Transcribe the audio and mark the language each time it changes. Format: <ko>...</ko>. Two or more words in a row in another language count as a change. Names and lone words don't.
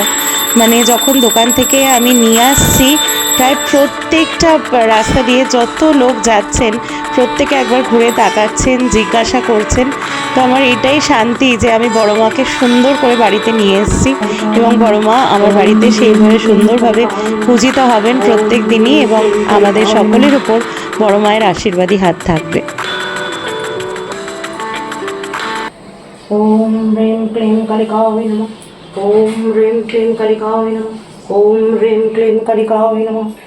<bn>মানে যখন দোকান থেকে আমি নিয়ে আসছি, প্রায় প্রত্যেকটা রাস্তা দিয়ে যত লোক যাচ্ছেন প্রত্যেকে একবার ঘুরে তাকাচ্ছেন, জিজ্ঞাসা করছেন। তো আমার এটাই শান্তি যে আমি বড় মাকে সুন্দর করে বাড়িতে নিয়ে এসেছি, এবং বড় মা আমার বাড়িতে সেইভাবে সুন্দরভাবে পূজিত হবেন প্রত্যেক দিনই, এবং আমাদের সকলের উপর বড় মায়ের আশীর্বাদী হাত থাকবে।</bn> <sa>ओम ह्रीं क्लीं कालिकावै नमः। ओम ह्रीं क्लीं कालिकावै नमः। ओम ह्रीं क्लीं कालिकावै नमः।</sa>